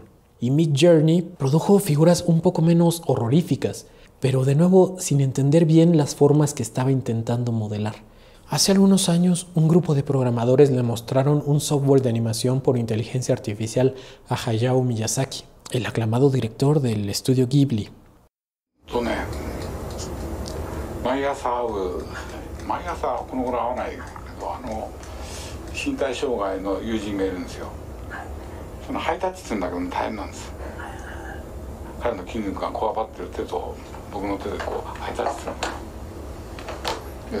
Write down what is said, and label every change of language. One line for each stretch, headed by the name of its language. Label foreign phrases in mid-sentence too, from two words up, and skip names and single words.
Spanish: Y Midjourney produjo figuras un poco menos horroríficas, pero de nuevo sin entender bien las formas que estaba intentando modelar. Hace algunos años, un grupo de programadores le mostraron un software de animación por inteligencia artificial a Hayao Miyazaki, el aclamado director del estudio Ghibli.
Japanese: 毎朝この頃会わないけど身体障害の友人がいるんですよ。そのハイタッチするんだけど大変なんです。彼の筋肉がこわばってる手と僕の手でこうハイタッチするの。